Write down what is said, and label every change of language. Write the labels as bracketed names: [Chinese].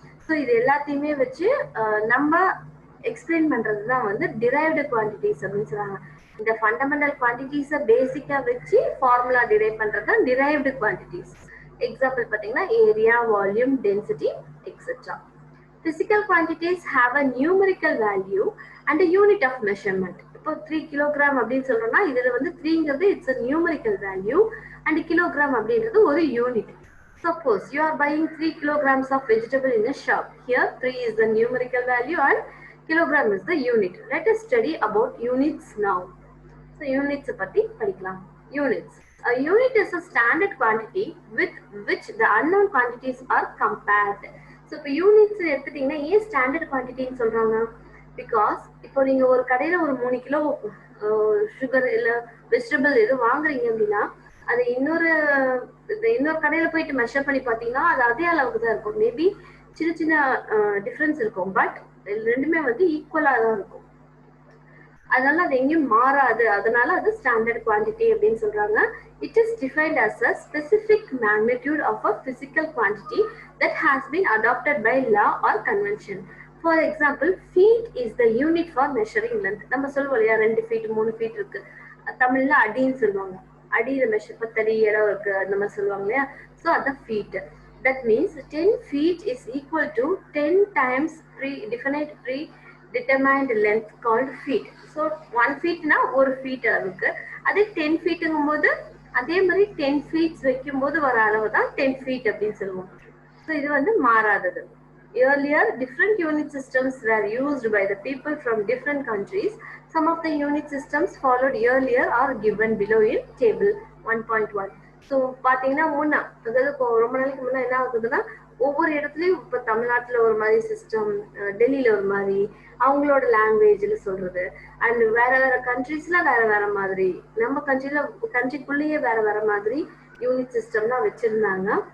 [Tamil] So இது எல்லாத்தையுமே வச்சு நம்ம எக்ஸ்பிளைன் பண்றது தான் வந்து டிரைவ்டு குவான்டிட்டிஸ் அப்படின்னு சொல்றாங்க. இந்த ஃபண்டமெண்டல் குவான்டிட்டிஸை பேசிக்கா வச்சு ஃபார்முலா டிரைவ் பண்றது தான் டிரைவ்டு குவான்டிட்டிஸ். எக்ஸாம்பிள் பார்த்தீங்கன்னா area, volume, density etcetera. [English] Physical quantities have a numerical value and a unit of measurement. [Tamil] இப்போ 3 கிலோகிராம் அப்படின்னு சொல்றோம்னா இதுல வந்து 3ங்கிறது [English] it's a numerical value and [Tamil] kilogram அப்படின்றது ஒரு unit. [English] Suppose you are buying 3 kilograms of vegetable in a shop. Here 3 is the numerical value and kilogram is the unit. Let us study about units now. So units [Tamil] பத்தி படிக்கலாம். [English] Units. A unit is a standard quantity with which the unknown quantities are compared. [Tamil] So இப்போ units எடுத்துட்டீங்கன்னா ஏன் standard குவான்டிட்டின்னு சொல்றாங்க? Because இப்போ நீங்க ஒரு கடையில ஒரு 3 கிலோ சுகர் இல்ல வெஜிடபிள் எது வாங்குறீங்க அப்படின்னா அது இன்னொரு கடையில போயிட்டு மெஷர் பண்ணி பார்த்தீங்கன்னா அது அதே அளவுக்கு தான் இருக்கும். மேபி சின்ன சின்ன டிஃப்ரென்ஸ் இருக்கும், பட் ரெண்டுமே வந்து ஈக்குவலா தான் இருக்கும். அதனால அது எங்கேயும் மாறாது, அதனால அது ஸ்டாண்டர்ட் குவான்டிட்டி அப்படின்னு சொல்றாங்க. [English] It is defined as a specific magnitude of a physical quantity that has been adopted by law or convention. For example, feet is the unit for measuring length. [Tamil] நம்ம சொல்லுவோம் இல்லையா 2 ஃபீட் 3 ஃபீட் இருக்கு, தமிழ்ல அடின்னு சொல்லுவாங்க. அடியில மெஷர் 10 அடி இடம் இருக்கு அந்த மாதிரி சொல்லுவாங்க இல்லையா. ஸோ அதான் feet. [English] That means 10 feet is equal to 10 times definite predetermined length called feet. So 1 feet na 1 feet [Tamil] அளவுக்கு. அதே 10 feetங்கும் போது அதே மாதிரி 10 feet வைக்கும் போது வர அளவு தான் 10 feet அப்படின்னு சொல்லுவோம். ஸோ இது வந்து மாறாதது. [English] Earlier, different unit systems were used by the people from different countries. Some of the unit systems followed earlier are given below in table 1.1. [Tamil] So பார்த்தீங்கன்னா அதாவது இப்போ ரொம்ப நாளைக்கு முன்னே என்ன ஆகுதுன்னா ஒவ்வொரு இடத்துலையும் இப்போ தமிழ்நாட்டில் ஒரு மாதிரி சிஸ்டம், டெல்லியில் ஒரு மாதிரி அவங்களோட லாங்குவேஜில் சொல்றது, அண்ட் வேற வேற கண்ட்ரீஸ்ல வேற வேற மாதிரி, நம்ம கண்ட்ரிக்குள்ளேயே வேற வேற மாதிரி யூனிட் சிஸ்டம்லாம் வச்சிருந்தாங்க.